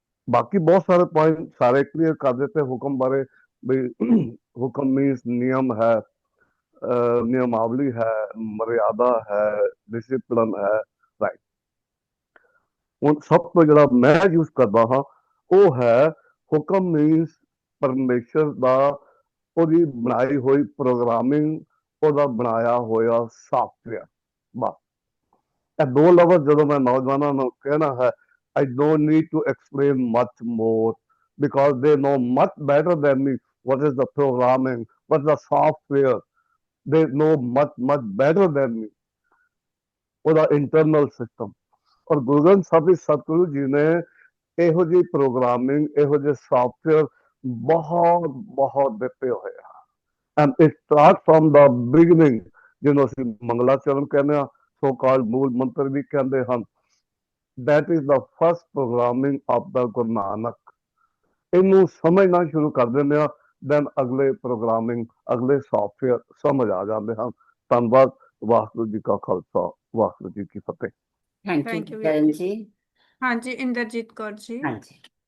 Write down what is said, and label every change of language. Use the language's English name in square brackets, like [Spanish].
[Punjabi] ਬਾਕੀ ਬਹੁਤ ਸਾਰੇ ਪੁਆਇੰਟ ਸਾਰੇ ਕਲੀਅਰ ਕਰ ਦਿੱਤੇ ਹੁਕਮ ਬਾਰੇ, ਵੀ ਹੁਕਮ ਮੀਨਸ ਨਿਯਮ ਹੈ, ਨਿਯਮਾਵਲੀ ਹੈ, ਮਰਿਆਦਾ ਹੈ, ਡਿਸਿਪਲਿਨ ਹੈ, ਰਾਈਟ। ਹੁਣ ਸਭ ਤੋਂ ਜਿਹੜਾ ਮੈਂ ਯੂਜ਼ ਕਰਦਾ ਹਾਂ ਉਹ ਹੈ ਹੁਕਮ ਮੀਨਸ ਪਰਮੇਸ਼ਰ ਦਾ, ਉਹਦੀ ਬਣਾਈ ਹੋਈ ਪ੍ਰੋਗਰਾਮਿੰਗ, ਉਹਦਾ ਬਣਾਇਆ ਹੋਇਆ ਸਾਫਟਵੇਅਰ। ਬਸ ਇਹ ਦੋ ਲਫ਼ਜ਼ ਜਦੋਂ ਮੈਂ ਨੌਜਵਾਨਾਂ ਨੂੰ ਕਹਿਣਾ ਹੈ, [English] I don't need to explain much more because they know much better than me what is the programming, what's the software. They know much better than me [Punjabi] ਉਹਦਾ ਇੰਟਰਨਲ ਸਿਸਟਮ। ਔਰ ਗੁਰੂ ਗ੍ਰੰਥ ਸਾਹਿਬ ਸਤਿਗੁਰੂ ਜੀ ਨੇ ਇਹੋ ਜਿਹੀ ਪ੍ਰੋਗਰਾਮਿੰਗ, ਇਹੋ ਜਿਹੇ ਸਾਫਟਵੇਅਰ ਬਹੁਤ ਦਿੱਤੇ ਹੋਏ ਆ। [English] and it start from the beginning, [Punjabi] ਜਿਹਨੂੰ ਅਸੀਂ ਮੰਗਲਾਚਰਨ ਕਹਿੰਦੇ ਹਾਂ, ਸੋ ਕਾਲ ਮੂਲ ਮੰਤਰ ਵੀ ਕਹਿੰਦੇ ਹਨ। [English] That is the first programming of the Guru Nanak। [Punjabi] ਇਹਨੂੰ ਸਮਝਣਾ ਸ਼ੁਰੂ ਕਰ ਦਿੰਦੇ ਆ, ਦੈਨ ਅਗਲੇ ਪ੍ਰੋਗਰਾਮਿੰਗ, ਅਗਲੇ ਸਾਫਟਵੇਅਰ ਸਮਝ ਆ ਜਾਂਦੇ ਹਨ। ਧੰਨਵਾਦ। ਵਾਹਿਗੁਰੂ ਜੀ ਕਾ ਖਾਲਸਾ, ਵਾਹਿਗੁਰੂ ਜੀ ਕੀ ਫਤਿਹ। [English] thank you [Punjabi] ਵੀਰ ਕਰਨ ਜੀ। ਜੀ। ਹਾਂਜੀ ਇੰਦਰਜੀਤ ਕੌਰ ਜੀ। ਹਾਂਜੀ